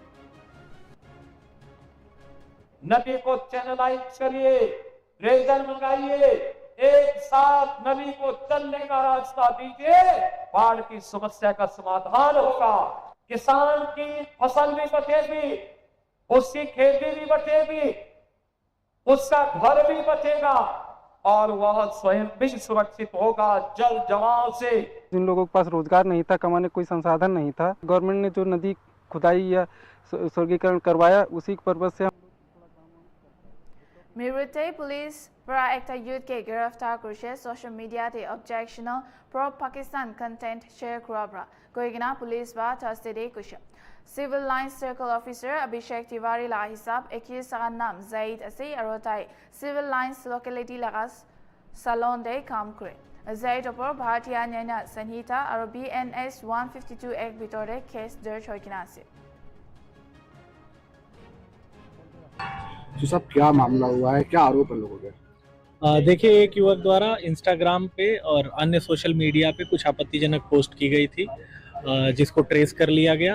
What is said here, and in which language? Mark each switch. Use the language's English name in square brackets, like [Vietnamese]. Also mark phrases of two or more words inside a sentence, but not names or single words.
[Hindi] नदी को चैनलाइज करिए रेजर मंगाइए एक साथ नदी को चलने का रास्ता दीजिए बाढ़ की समस्या का समाधान होगा किसान की फसल भी बचेगी उसकी खेती भी बचेगी उसका घर भी बचेगा और वह स्वयं भी सुरक्षित होगा जल जमाव से। जिन लोगों के पास रोजगार नहीं था कमाने कोई संसाधन नहीं था गवर्नमेंट ने जो नदी खुदाई या स्वर्गीकरण करवाया उसी पर्पज से हम [Naga Pidgin] Gurute police para ekta youth ke giraftar kurishe [English] social media [Naga Pidgin] te [English] objectional pro Pakistan content share [Naga Pidgin] kurabra koigina police ba Thursday day kusha civil lines [English] circle officer [Naga Pidgin] Abhishek Tiwari la hisab accused ka naam Zaid ase arotai civil lines locality lagas salon day kam kure Zaid opor Bharatiya Nyaya Sanhita aro BNS 152 act bitore case darj hoikina ase [Hindi] तो सब क्या मामला हुआ है, क्या आरोप है लोगों के? देखिए, एक युवक द्वारा इंस्टाग्राम पे और अन्य [English] social media [Hindi] पे कुछ आपत्तिजनक पोस्ट की गई थी, जिसको ट्रेस कर लिया गया।